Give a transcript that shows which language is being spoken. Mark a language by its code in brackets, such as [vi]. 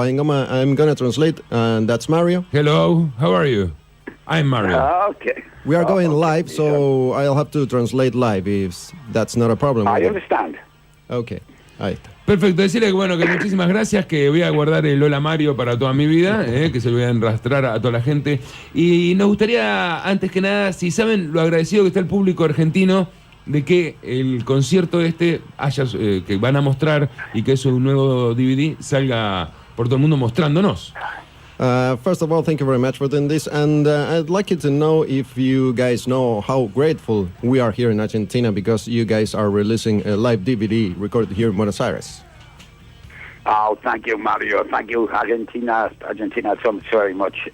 [en] I'm gonna translate, and that's Mario. Hello, how are you? I'm Mario. Okay. We are going okay. live, so I'll have to translate live if that's not a problem. I understand. [es] Okay, ahí está. Perfecto, decirle que bueno, que muchísimas gracias, que voy a guardar el Hola Mario para toda mi vida, que se lo voy a enrastrar a toda la gente. Y nos gustaría, antes que nada, si saben lo agradecido que está el público argentino de que el concierto que van a mostrar y que es un nuevo DVD salga por todo el mundo mostrándonos. [en] First of all, thank you very much for doing this, and I'd like you to know if you guys know how grateful we are here in Argentina because you guys are releasing a live DVD recorded here in Buenos Aires. Oh, thank you, Mario. Thank you, Argentina. Argentina, so very much.